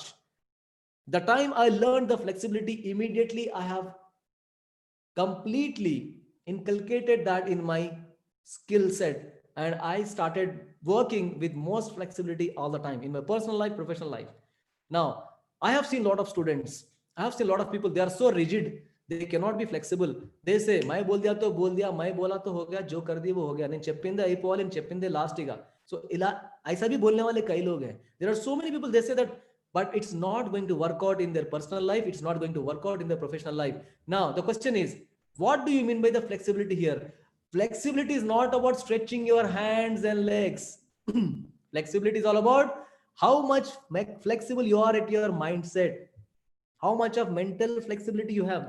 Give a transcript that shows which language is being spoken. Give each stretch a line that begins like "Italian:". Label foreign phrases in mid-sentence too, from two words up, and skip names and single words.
English: The time I learned the flexibility, immediately I have completely inculcated that in my skill set, and I started working with most flexibility all the time in my personal life, professional life. Now I have seen a lot of students, I have seen a lot of people, they are so rigid, they cannot be flexible. They say
Hindi: मैं बोल दिया तो बोल दिया, मैं बोला तो हो गया, जो कर दी वो हो गया,
Telugu: నేను చెప్పిందే అయిపోవాలి, నేను చెప్పిందే లాస్ట్ ఇక. సో ఇలా
Hindi: ऐसा भी बोलने वाले कई लोग हैं.
English: There are so many people, they say that, but it's not going to work out in their personal life, it's not going to work out in their professional life. Now the question is, what do you mean by the flexibility here? Flexibility is not about stretching your hands and legs. Flexibility is all about how much flexible you are at your mindset, how much of mental flexibility you have.